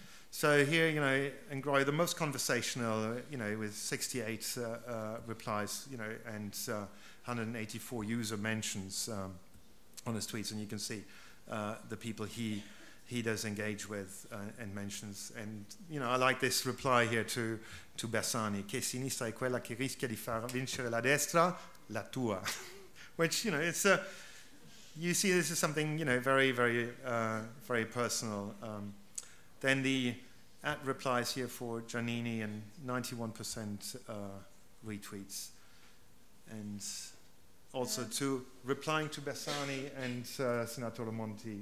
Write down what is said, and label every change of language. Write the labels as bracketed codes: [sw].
[en] So here, Ingroia, the most conversational, with 68 replies, and 184 user mentions on his tweets, and you can see the people he does engage with and mentions. And I like this reply here to Bersani: [it] che sinistra è quella che rischia di far vincere la destra, la tua. [en] Which it's you see this is something very very very personal. Then the at replies here for Giannini, and 91% retweets, and also to replying to Bersani and Senatore Monti.